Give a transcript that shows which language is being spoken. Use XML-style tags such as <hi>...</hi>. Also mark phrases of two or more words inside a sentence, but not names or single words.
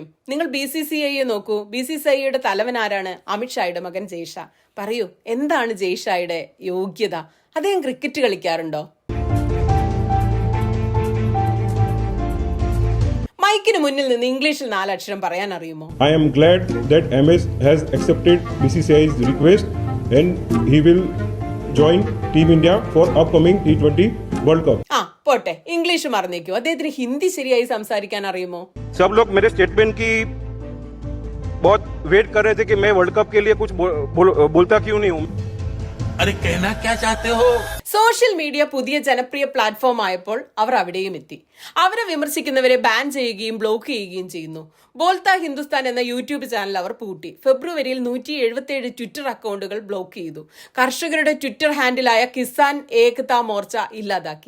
<ml>നിങ്ങൾ BCCIയെ നോക്കൂ. BCCIയുടെ തലവൻ ആരാണ്? അമിത്ഷായുടെ മകൻ ജയ്ഷ. പറയൂ, എന്താണ് ജയ്ഷായുടെ യോഗ്യത? അദ്ദേഹം ക്രിക്കറ്റ് കളിക്കാറുണ്ടോ? മൈക്കിന് മുന്നിൽ നിന്ന് ഇംഗ്ലീഷിൽ 4 അക്ഷരം പറയാൻ അറിയുമോ?</ml> <en>I am glad that MS has accepted BCCI's request and he will join Team India for upcoming T20 World Cup.</en> <ml>പോട്ടെ, ഇംഗ്ലീഷ് മറന്നേക്കൂ. അദ്ദേഹത്തിന് ഹിന്ദി ശരിയായി സംസാരിക്കാൻ അറിയുമോ?</ml> <hi>सब लोग मेरे स्टेटमेंट की बहुत वेट कर रहे थे कि मैं वर्ल्ड कप के लिए कुछ बोलता क्यों नहीं हूँ. अरे कहना क्या चाहते हो?</hi> <en>social media</en> <ml>പുതിയ ജനപ്രിയ പ്ലാറ്റ്ഫോം ആയപ്പോൾ അവർ അവിടെയും എത്തി. അവരെ വിമർശിക്കുന്നവരെ ബാൻ ചെയ്യുകയും ബ്ലോക്ക് ചെയ്യുകയും ചെയ്യുന്നു. ബോൾത്ത ഹിന്ദുസ്ഥാൻ എന്ന</ml> <en>YouTube channel</en> <ml>അവർ പൂട്ടി. ഫെബ്രുവരിയിൽ 177 ട്വിറ്റർ അക്കൗണ്ടുകൾ ബ്ലോക്ക് ചെയ്തു. കർഷകരുടെ ട്വിറ്റർ ഹാൻഡിലായ കിസാൻ ഏകതാ മോർച്ച ഇല്ലാതാക്കി.</ml>